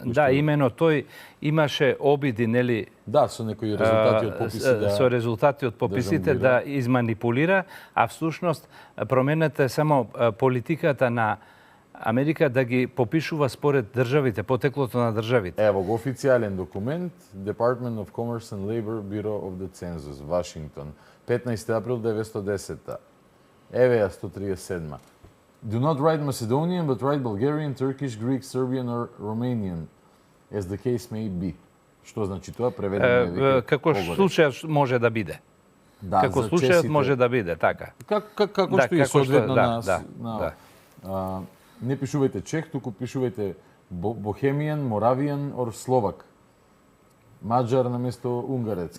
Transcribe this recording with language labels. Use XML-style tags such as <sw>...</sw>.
<mk>Да, имено тој имаше обиди, нели? Да, со некои резултати од пописите. Со резултати од пописите да изманипулира, а всушност промената е само политиката на Америка да ги попишува според државите, потеклото на државите. Ево го официјален документ, Department of Commerce and Labor, Bureau of the Census, Вашингтон, 15 април 1910. Еве ја 137.</mk> <en>Do not write Macedonian, but write Bulgarian, Turkish, Greek, Serbian or Romanian, as the case may be.</en> <mk>Што значи тоа? Преведено како случајот може да биде. Да, како случајот може да биде, така. Како што и соодветно на... Не пишувајте чех, туку пишувајте</mk> <en>Bohemian, Moravian or Slovak.</en> <mk>Mađar наместо Унгарец.</mk>